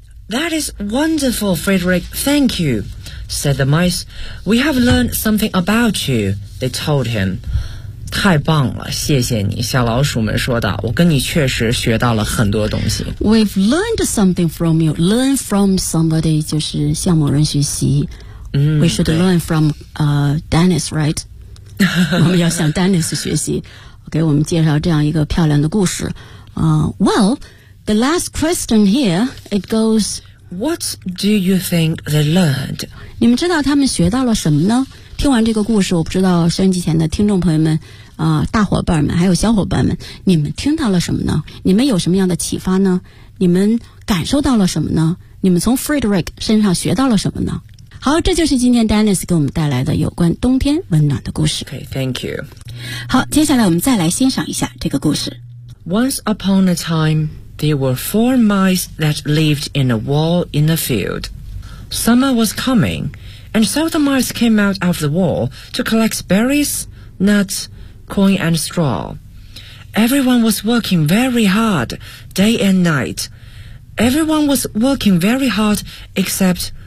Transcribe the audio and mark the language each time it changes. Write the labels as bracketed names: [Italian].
[English] That is wonderful, Frederick, thank you, said the mice. We have learned something about you, they told him. [Chinese] 太棒了谢谢你小老鼠们说道我跟你确实学到了很多东西。 [English] We've learned something from you, learn from somebody, [Chinese] 就是向某人学习。嗯、 [English] We should learn from、Dennis, right? [Chinese] 我们要向 Dennis 学习给我们介绍这样一个漂亮的故事、 [English] Well, the last question here, it goes What do you think they learned? [Chinese] 你们知道他们学到了什么呢听完这个故事我不知道收音机前的听众朋友们、大伙伴们还有小伙伴们你们听到了什么呢你们有什么样的启发呢你们感受到了什么呢你们从 Frederick 身上学到了什么呢好这就是今天 Dennis 给我们带来的有关冬天温暖的故事 [English] Okay, thank you [Chinese] 好接下来我们再来欣赏一下这个故事 [English] Once upon a time There were four mice that lived in a wall in the field Summer was coming And so the mice came out of the wall To collect berries, nuts, corn and straw Everyone was working very hard Day and night Everyone was working very hard Except...